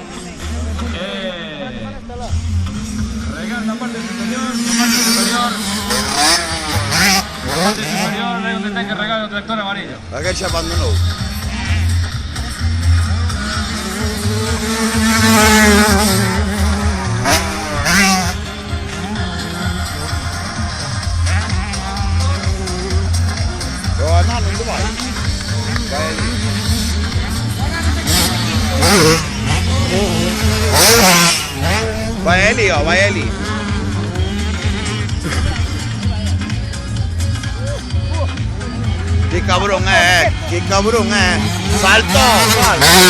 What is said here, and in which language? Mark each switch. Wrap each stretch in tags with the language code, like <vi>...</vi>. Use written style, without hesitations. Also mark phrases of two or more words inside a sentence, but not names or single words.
<es>Regar la parte superior, la parte superior es donde tenga que regar el tractor amarillo. Aquel se abandonó. No,</es> <it>non vai. Vai lì, oh, vai lì.</it> <es>Qué cabrón, qué cabrón, salto, salto.</es>